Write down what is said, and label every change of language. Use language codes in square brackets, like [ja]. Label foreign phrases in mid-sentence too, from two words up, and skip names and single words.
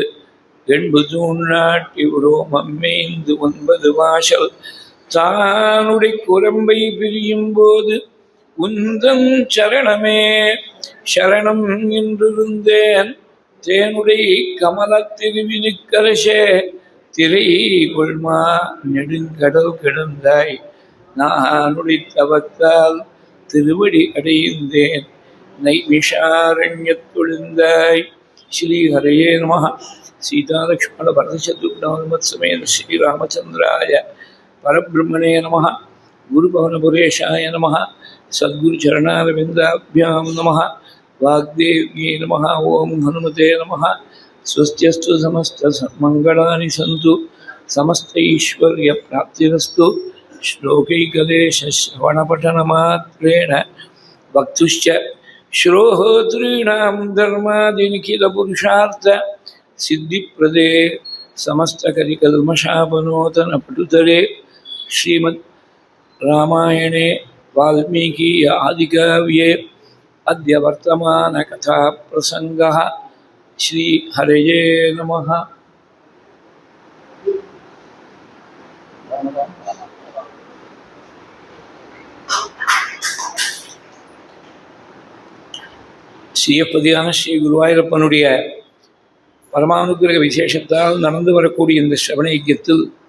[ta] எண்பது நாட்டி உரோமம் மேய்ந்து 9 வாசல் தானுடைய குரம்பை பிரியும் போது உந்தன் சரணமே சரணம் என்றிருந்தேன் தேனுடைய கமல திருவினுக்கரசே திரை கொள்மா நெடுங்கடல் கிடந்தாய் நானுடைய தவத்தால் திருவடி அடைந்தேன் [sa] நைமிஷாரண்யத்தொழிந்தாய் श्री हरये नमः सीतालक्ष्मण भरतशत्रुघ्नसमेत श्रीरामचन्द्राय परब्रह्मणे नमः गुरुपवनपुरेशाय नमः सद्गुरुचरणारविन्दाभ्यां नमः वाग्देव्यै नमः ओं हनुमते नमः स्वस्त्यस्तु समस्तमङ्गलानि सन्तु समस्तैश्वर्यप्राप्तिरस्तु श्लोकैकदेशश्रवणपठनमात्रेण वक्तुश्च श्रोतॄणां धर्मादिनिखिलपुरुषार्थ सिद्धिप्रदे समस्तकलिकल्मषापनोतनपटुतरे श्रीमद् रामायणे वाल्मीकि आदिकाव्ये अद्य वर्तमानकथाप्रसङ्गः श्रीहरये नमः [ta] ஸ்ரீயப்பதியான ஸ்ரீ குருவாயூரப்பனுடைய பரமானுகிரக விசேஷத்தால் நடந்து வரக்கூடிய இந்த ஸ்ரவண யஜ்ஞத்தில்